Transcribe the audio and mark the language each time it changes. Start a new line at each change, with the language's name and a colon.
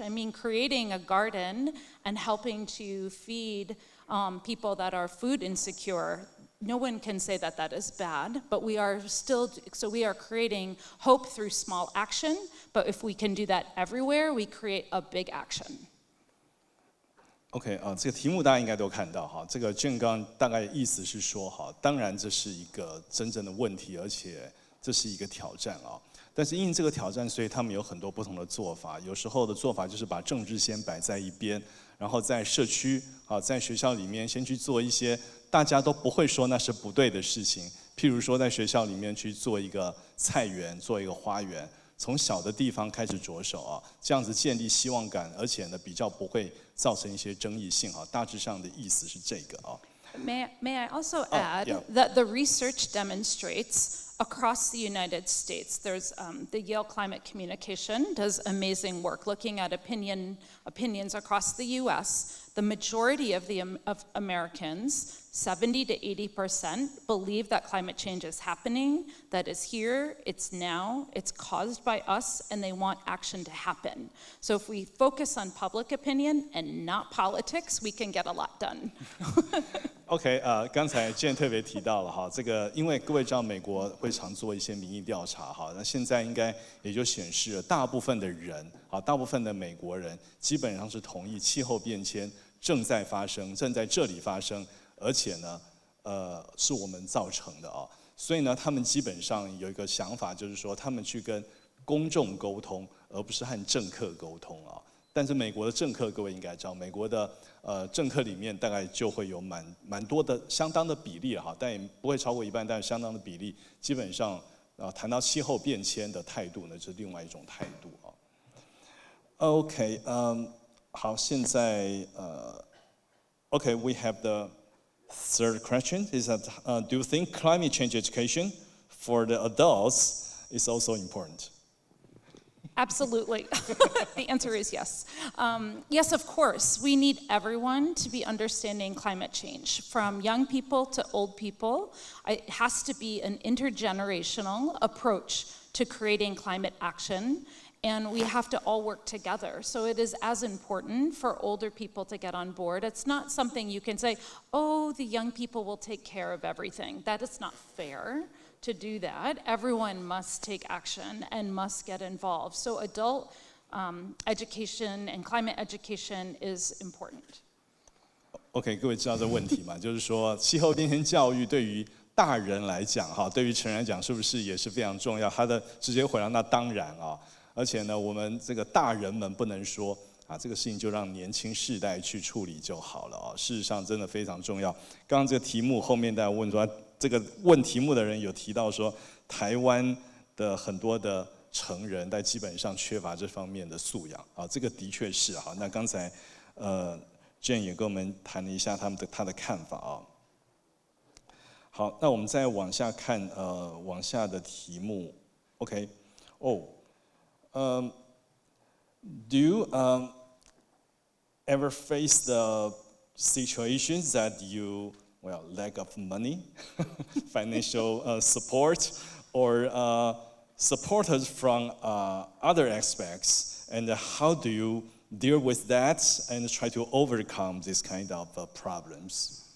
English: I mean, creating a garden and helping to feed people that are food insecure, no one can say that that is bad, but we are creating hope through small action, but if we can do that everywhere, we create a big action.
Chinese: OK 这个题目大家应该都看到哈，这个Jen刚大概意思是说哈，当然这是一个真正的问题，而且这是一个挑战啊。但是因这个挑战，所以他们有很多不同的做法。有时候的做法就是把政治先摆在一边，然后在社区啊，在学校里面先去做一些大家都不会说那是不对的事情，譬如说在学校里面去做一个菜园，做一个花园。从小的地方开始着手啊，这样子建立希望感，而且呢比较不会造成一些争议性啊。大致上的意思是这个啊。
English: May I also add that the research demonstrates across the United States, there's the Yale Climate Communication does amazing work looking at opinions across the U.S. The majority of Americans, 70 to 80%, believe that climate change is happening, that is here, it's now, it's caused by us, and they want action to happen. So if we focus on public opinion and not politics, we can get a lot done.
Chinese: OK 刚才Jen特别提到了哈，这个因为各位知道美国会常做一些民意调查哈，那现在应该也就显示了大部分的人啊，大部分的美国人基本上是同意气候变迁正在发生，正在这里发生，而且呢，是我们造成的啊，所以呢，他们基本上有一个想法，就是说他们去跟公众沟通，而不是和政客沟通啊。但是美国的政客，各位应该知道，美国的政客里面大概就会有蛮多的相当的比例哈，但也不会超过一半，但是相当的比例，基本上谈到气候变迁的态度呢，就是另外一种态度啊。
English: OK，
Chinese: 好，现在
English: OK, we have the third question is that do you think climate change education for the adults is also important? Absolutely. The answer is yes. Yes, of course. We need everyone to be understanding climate change, from young people to old people. It has to be an intergenerational approach to creating climate action, and we have to all work together. So it is as important for older people to get on board. It's not something you can say, oh, the young people will take care of everything. That is not fair. To do that, everyone must take action and must get involved. So adult education and climate education is important.
Chinese: OK， 各位知道这问题吗？就是说，气候变迁教育对于大人来讲，哈，对于成人来讲，是不是也是非常重要？他的直接回答，那当然啊。而且呢，我们这个大人们不能说啊，这个事情就让年轻世代去处理就好了啊。事实上，真的非常重要。刚刚这个题目后面大家问说，这个问题目的人有提到说，台湾的很多的成人，但基本上缺乏这方面的素养啊，这个的确是哈。那刚才Jen 也跟我们谈了一下他的看法啊。好，那我们再往下看往下的题目
English: ，OK， do you ever face the situations that you lack of money, financial support, or supporters from other aspects, and how do you deal with that and try to overcome this kind of problems?